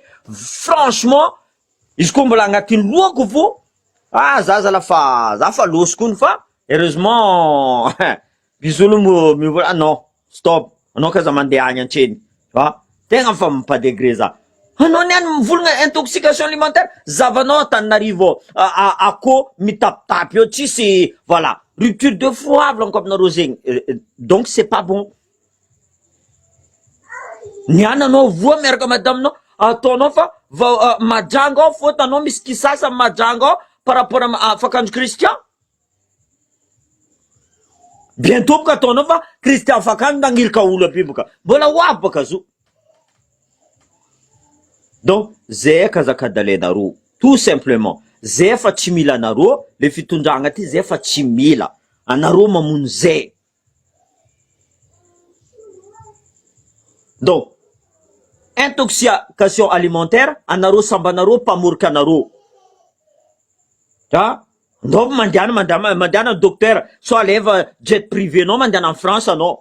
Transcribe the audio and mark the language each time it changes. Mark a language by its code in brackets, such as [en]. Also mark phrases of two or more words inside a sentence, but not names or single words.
[mg] Franchement, izy koa mbola agnatin'ny lohako vo, za fa losokony fa heureusement misy olo mivola non, stop. Anao kaza mandeha agny antseny. Tegna fa mampadegré za. Anao niany mivolagna [fr] intoxication alimentaire, [mg] zavanao Antananarivo ako mitapitapy eo tsisy voilà. [fr] Rupture de froid [mg] volaniko aminareo zegny. [fr] Donc c'est pas bon. [mg] Niany anao voa miaraka madaminao ataonao fa majanga ao faute anao misy kisasa majanga ao [fr] par rapport à [mg] Fakanjo Christian. bientôt boka ataonao fa Christian fakany nagnilika olo aby boka mbola hoavy boka zo. Donc zay kazakadalenareo [fr] tout simplement, [mg] zay fa tsy mila anareo le fitondragna ty, zay fa tsy mila anareo mamono zay. Donc [fr] intoxication alimentaire [mg] anareo sambanareo mpamorika anareo. Ndao mandana docteur so aleva [fr] jet privé [mg] anao mandana [fr] en France [mg] anao.